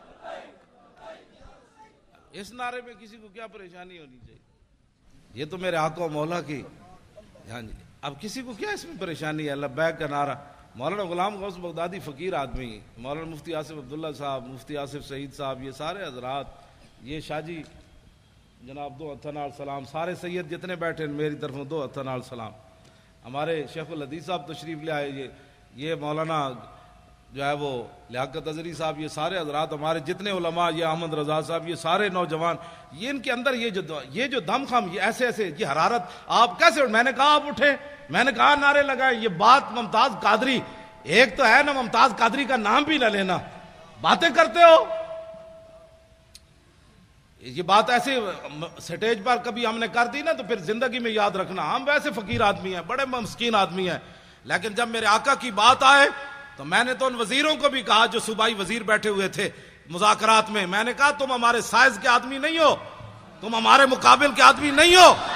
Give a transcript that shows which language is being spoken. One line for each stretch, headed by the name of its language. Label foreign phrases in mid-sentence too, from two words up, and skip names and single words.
Urdu: اس نعرے میں کسی کو کیا پریشانی ہونی چاہیے؟ یہ تو میرے آقا و مولا کی، ہاں جی، اب کسی کو کیا اس میں پریشانی ہے؟ لبیک کا نعرہ، مولانا غلام غوث بغدادی فقیر آدمی، مولانا مفتی آصف عبداللہ صاحب، مفتی آصف سعید صاحب، یہ سارے حضرات، یہ شاہ جی جناب
Punjabi: 2 ہتھاں نال سلام،
Urdu: سارے سید جتنے بیٹھے ہیں میری طرف
Punjabi: 2 ہتھاں نال سلام۔
Urdu: ہمارے شیخ الحدیث صاحب تشریف لے آئے، یہ مولانا جو ہے وہ لیاقت اظہری صاحب، یہ سارے حضرات ہمارے جتنے علماء، یہ احمد رضا صاحب، یہ سارے نوجوان، یہ ان کے اندر یہ جو دم خم، یہ ایسے یہ حرارت، آپ کیسے؟ میں نے کہا آپ اٹھیں، میں نے کہا نعرے لگائیں۔ یہ بات ممتاز قادری، ایک تو ہے نا ممتاز قادری کا نام بھی نہ لینا، باتیں کرتے ہو یہ بات ایسے سٹیج پر کبھی ہم نے کر دی نا تو پھر زندگی میں یاد رکھنا، ہم ویسے فقیر آدمی ہیں، بڑے مسکین آدمی ہیں، لیکن جب میرے آقا کی بات آئے تو میں نے تو ان وزیروں کو بھی کہا جو صوبائی وزیر بیٹھے ہوئے تھے مذاکرات میں، میں نے کہا تم ہمارے سائز کے آدمی نہیں ہو، تم ہمارے مقابل کے آدمی نہیں ہو.